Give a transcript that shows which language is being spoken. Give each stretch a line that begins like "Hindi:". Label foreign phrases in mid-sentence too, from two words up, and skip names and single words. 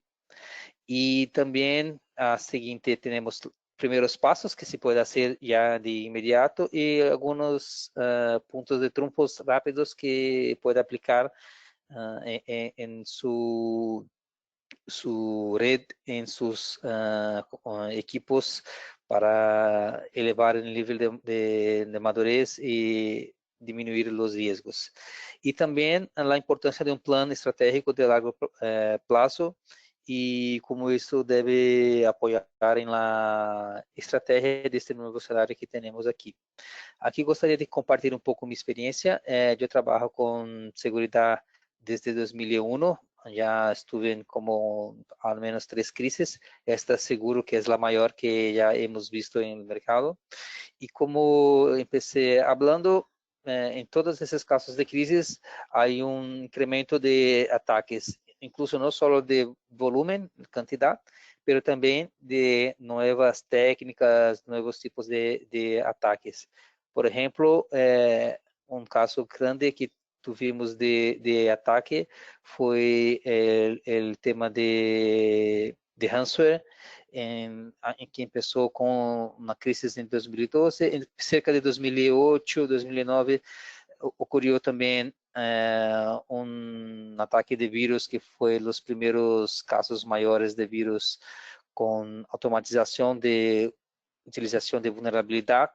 Spanish: Y también a siguiente tenemos primeros pasos que se puede hacer ya de inmediato y algunos puntos de triunfos rápidos que puede aplicar en su red, en sus equipos para elevar el nivel de madurez y disminuir los riesgos. Y también la importancia de un plan estratégico de largo plazo y cómo esto debe apoyar en la estrategia de este nuevo cenário que tenemos aquí.
Portuguese: Aqui gostaria de compartilhar um pouco minha experiência. Eu trabalho com segurança desde 2001. Já estive em como ao menos 3 crises.
Spanish: Esta seguro
Portuguese: que é a maior que já
Spanish: hemos visto
Portuguese: no mercado. E como
Spanish: empecé hablando,
Portuguese: em todos esses casos de crises, há um incremento de ataques, incluso não só de volume, quantidade,
Spanish: pero también de nuevas técnicas, nuevos tipos de ataques. Por ejemplo, un caso grande que tuvimos de ataque fue el tema de ransomware, en que empezó con una crisis en 2012, en cerca de 2008, 2009, ocurrió también un ataque de virus que fue los primeros casos mayores de virus con automatización de utilización de vulnerabilidad.